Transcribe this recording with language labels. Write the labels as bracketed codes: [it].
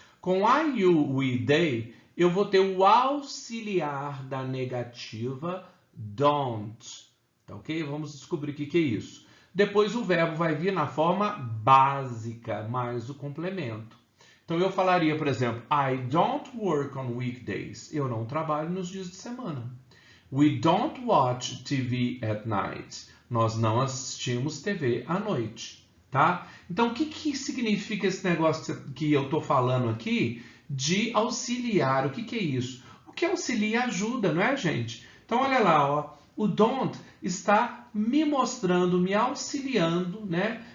[pt] Com I, you, we, they, eu vou ter o auxiliar da negativa don't. Tá, ok? Vamos descobrir o que é isso. Depois o verbo vai vir na forma básica, mais o complemento. Então eu falaria, por exemplo, [en] I don't work on weekdays. [pt] Eu não trabalho nos dias de semana. [en] We don't watch TV at night. [pt] Nós não assistimos TV à noite, tá? Então, o que significa esse negócio que eu estou falando aqui de auxiliar? O que é isso? O que auxilia ajuda, não é, gente? Então, olha lá, ó, o don't está me mostrando, me auxiliando, né?